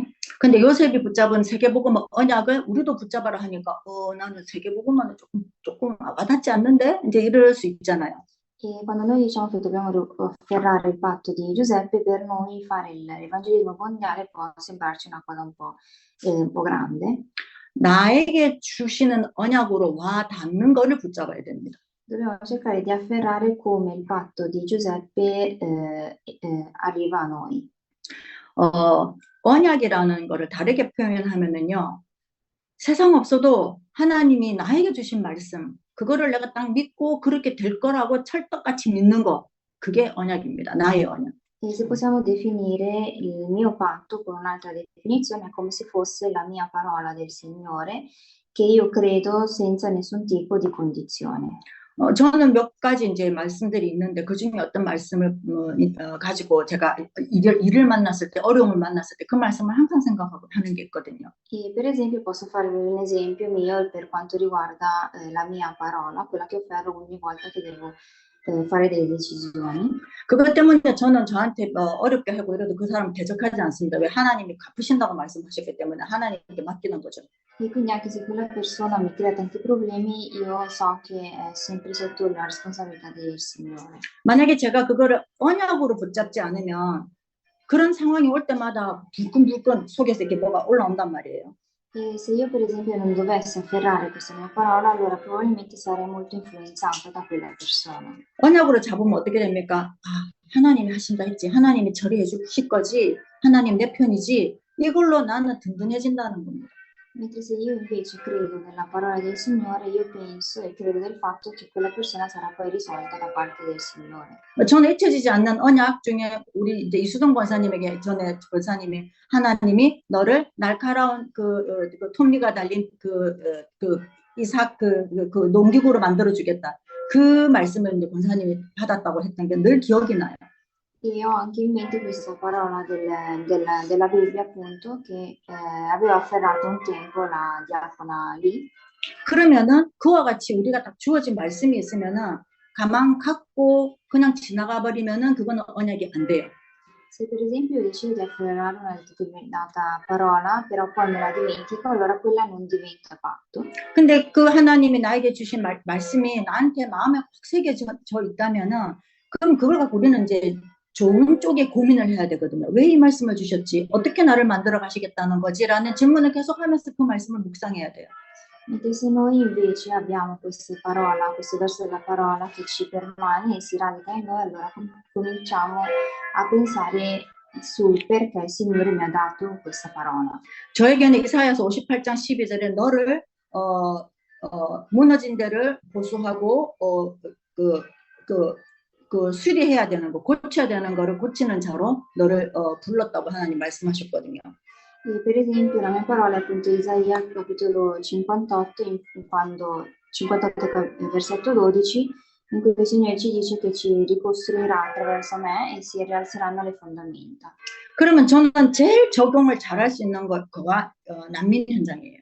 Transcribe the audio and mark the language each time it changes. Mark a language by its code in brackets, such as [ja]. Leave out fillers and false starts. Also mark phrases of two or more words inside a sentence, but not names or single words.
[ko] 근데 요셉이 붙잡은 세계복음 언약을 우리도 붙잡아라 하니까, 나는 세계복음은 조금 와닿지 않는데? 이제 이럴 수 있잖아요. [it] E quando noi diciamo che dobbiamo afferrare il patto di Giuseppe, per noi fare l'evangelismo mondiale può sembrarci una cosa un po' grande. [ko] 나에게 주시는 언약으로 와 닿는 거를 붙잡아야 됩니다. [it] Dobbiamo cercare di afferrare come il patto di Giuseppe arriva a noi. [ko] 언약이라는 거를 다르게 표현하면은요, 세상 없어도 하나님이 나에게 주신 말씀, 그거를 내가 딱 믿고 그렇게 될 거라고 철떡같이 믿는 거, 그게 언약입니다. 나의 언약. [it] E se possiamo definire il mio patto con un'altra definizione, è come se fosse la mia parola del Signore, che io credo senza nessun tipo di condizione. [ko] 저는 몇 가지 이제 말씀들이 있는데 그 중에 어떤 말씀을 가지고 제가 일을 만났을 때, 어려움을 만났을 때 그 말씀을 항상 생각하고 하는 게 있거든요. [it] E per esempio posso farvi un esempio mio per quanto riguarda la mia parola, quella che afferro ogni volta che devo fare delle decisioni. [ko] 그것 때문에 저는 저한테 어렵게 하고 이래도 그 사람 대적하지 않습니다. 왜? 하나님이 갚으신다고 말씀하셨기 때문에 하나님께 맡기는 거죠. [it] E quindi anche se quella persona mi crea tanti problemi, io so che è sempre sotto la responsabilità del Signore. [ko] 만약에 제가 그거를 언약으로 붙잡지 않으면 그런 상황이 올 때마다 불끈불끈 속에서 이렇게 뭐가 올라온단 말이에요. [it] E se io per esempio non dovessi afferrare questa mia parola, allora probabilmente sarei molto influenzata da quella persona. [ko] 언약으로 잡으면 어떻게 됩니까? 하나님이 하신다 했지. 하나님이 처리해 주실 거지. 하나님 내 편이지. 이걸로 나는 든든해진다는 겁니다. [it] Mentre se io invece credo nella parola del Signore, io penso e credo del fatto che quella persona sarà poi risolta da parte del Signore. [ko] 저는 잊혀지지 않는 언약 중에 우리 이제 이수동 권사님에게 전에 권사님이 하나님이 너를 날카로운 그 톱니가 달린 그 이삭 그 농기구로 만들어 주겠다. 그 말씀을 이제 권사님이 받았다고 했던 게 늘 기억이 나요. [it] E ho anche in mente questa parola della Bibbia, appunto, che aveva afferrato un tempo la diafana lì. [ko] 그러면은 그와 같이 우리가 딱 주어진 말씀이 있으면은 가만 갖고 그냥 지나가 버리면은 그거는 언약이 안 돼요. [it] Se per esempio decido di afferrare una determinata parola, però poi me la dimentico, allora quella non diventa patto. [ko] 근데 그 하나님이 나에게 주신 말씀이 나한테 마음에 확 새겨져 있다면은 그럼 그걸 갖고 우리는 이제 좋은 쪽에 고민을 해야 되거든요. 왜 이 말씀을 주셨지? 어떻게 나를 만들어 가시겠다는 거지? 라는 질문을 계속하면서 그 말씀을 묵상해야 돼요. [it] Mentre se noi invece abbiamo queste verso della parola che ci permane e si radica in noi, allora cominciamo a pensare sul perché il Signore mi ha dato questa parola. [ko] 저에게는 이사야서 58장 12절에 너를 무너진 데를 보수하고 수리해야 되는 거, 고쳐야 되는 거를 고치는 자로 너를 불렀다고 하나님 말씀하셨거든요. [it] E per esempio la mia parola è appunto Isaia capitolo 58, 58 versetto 12, in cui il Signore ci dice che ci ricostruirà attraverso me e si rialzeranno le fondamenta. [ko] 그러면 저는 제일 적용을 잘할 수 있는 거가 난민 현장이에요.